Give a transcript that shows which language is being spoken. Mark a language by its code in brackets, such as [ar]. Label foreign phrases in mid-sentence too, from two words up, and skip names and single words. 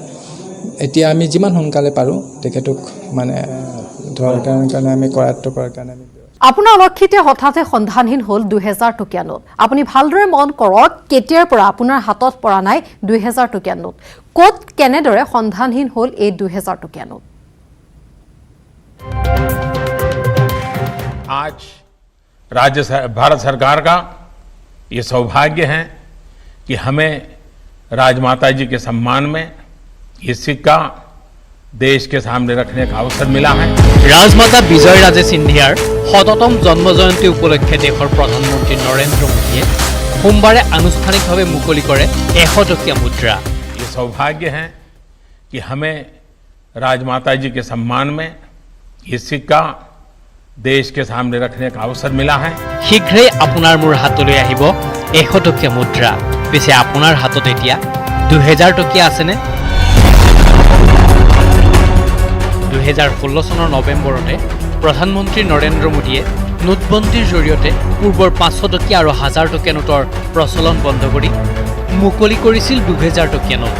[as] এতিয়া আমি যিমান সোনকালে পাৰোঁ তেখেতক মানে ধৰাৰ কাৰণে আমি কৰায়ত্ব কৰাৰ কাৰণে আমি আপোনাৰ অলক্ষিতে হঠাতে সন্ধানহীন হ'ল 2000 টকীয়া নোট। আপুনি ভালদৰে মন কৰক কেতিয়াৰ পৰা আপোনাৰ হাতত পৰা নাই 2000 টকীয়া নোট। ক'ত কেনেদৰে সন্ধানহীন হ'ল এই 2000 টকীয়া নোট। [hi] आज भारत सरकार का ये सौभाग्य है कि हमें राजमाता जी के सम्मान में ये सिक्का देश के सामने रखने का अवसर मिला है। [as] ৰাজমাতা বিজয় ৰাজে সিন্ধিয়াৰ শততম জন্ম জয়ন্তী উপলক্ষে দেশৰ প্ৰধানমন্ত্ৰী নৰেন্দ্ৰ মোদীয়ে সোমবাৰে আনুষ্ঠানিকভাৱে মুকলি কৰে 100 টকীয়া মুদ্ৰা। [hi] ये सौभाग्य है कि हमें राजमाता जी के सम्मान में ये सिक्का देश के सामने रखने का अवसर मिला है। [as] শীঘ্ৰেই আপোনাৰ মোৰ হাতলৈ আহিব 100 টকীয়া মুদ্ৰা। পিছে আপোনাৰ হাতত এতিয়া 2000 টকীয়া আছেনে? 2016 চনৰ নৱেম্বৰতে প্ৰধানমন্ত্ৰী নৰেন্দ্ৰ মোদীয়ে নোটবন্দীৰ জৰিয়তে পূৰ্বৰ 500 টকীয়া আৰু 1000 টকীয়া নোটৰ প্ৰচলন বন্ধ কৰি মুকলি কৰিছিল 2000 টকীয়া নোট।